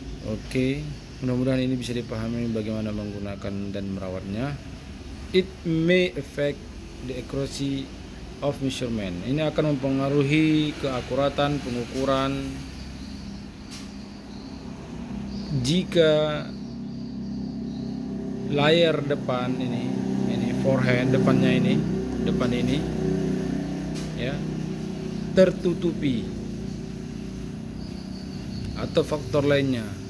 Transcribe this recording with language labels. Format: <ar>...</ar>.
<id>Oke, mudah-mudahan ini bisa dipahami bagaimana menggunakan dan merawatnya.</id> <en>It may affect the accuracy of measurement.</en> <id>Ini akan mempengaruhi keakuratan pengukuran jika layar depan ini forehead depan ini ya tertutupi atau faktor lainnya.</id>